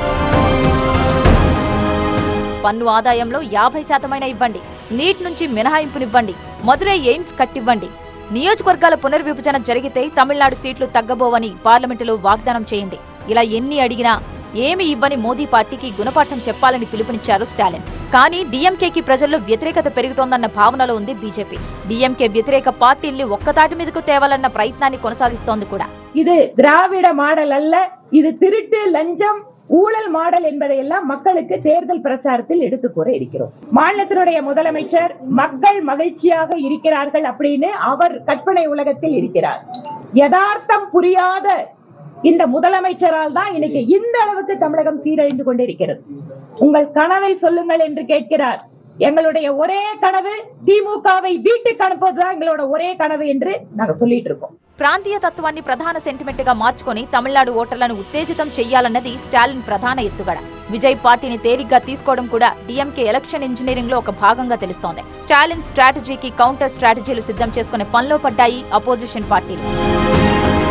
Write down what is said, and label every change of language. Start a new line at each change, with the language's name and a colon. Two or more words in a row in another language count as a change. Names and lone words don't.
Telugu: పన్ను ఆదాయంలో 50% ఇవ్వండి, నీట్ నుంచి మినహాయింపునివ్వండి, మదురై ఎయిమ్స్ కట్టివ్వండి, నియోజకవర్గాల పునర్విభజన జరిగితే తమిళనాడు సీట్లు తగ్గబోవని పార్లమెంటులో వాగ్దానం చేయండి. ఇలా ఎన్ని అడిగినా ఏమి ఇవ్వని మోదీ పార్టీకి గుణపాఠం చెప్పాలని పిలుపునిచ్చారు స్టాలిన్. కానీ డిఎంకేకి ప్రజల్లో వ్యతిరేకత పెరుగుతోందన్న భావనలో ఉంది బీజేపీ. డిఎంకే వ్యతిరేక పార్టీల్ని ఒక్కతాటి మీదకు తేవాలన్న ప్రయత్నాన్ని కొనసాగిస్తోంది కూడా.
Tamil: இது திராவிட மாடல் அல்ல, இது திருட்டு லஞ்சம் ஊழல் மாடல் என்பதையெல்லாம் மக்களுக்கு தேர்தல் பிரச்சாரத்தில் எடுத்து கூற இருக்கிறோம். மாநிலத்தினுடைய முதலமைச்சர் மக்கள் மகிழ்ச்சியாக இருக்கிறார்கள் அப்படின்னு அவர் கற்பனை உலகத்தில் இருக்கிறார். யதார்த்தம் புரியாத இந்த முதலமைச்சரால் தான் இன்னைக்கு இந்த அளவுக்கு தமிழகம் சீரழிந்து கொண்டிருக்கிறது. உங்கள் கனவை சொல்லுங்கள் என்று கேட்கிறார். எங்களுடைய ஒரே கனவு திமுகவை வீட்டுக்கு அனுப்புவதுதான் எங்களோட ஒரே கனவு என்று நாங்க சொல்லிட்டு இருக்கோம்.
Telugu: ప్రాంతీయ తత్వాన్ని ప్రధాన సెంటిమెంట్ గా మార్చుకొని తమిళనాడు ఓటర్లను ఉత్తేజితం చెయ్యాలన్నది స్టాలిన్ ప్రధాన ఎత్తుగడ. విజయ్ పార్టీని తేలిగ్గా తీసుకోవడం కూడా డిఎంకే
English: election engineering
Telugu: లో ఒక భాగంగా తెలుస్తోంది. స్టాలిన్ స్ట్రాటజీకి
English: counter strategies
Telugu: సిద్ధం చేసుకునే పనిలో పడ్డాయి
English: opposition parties.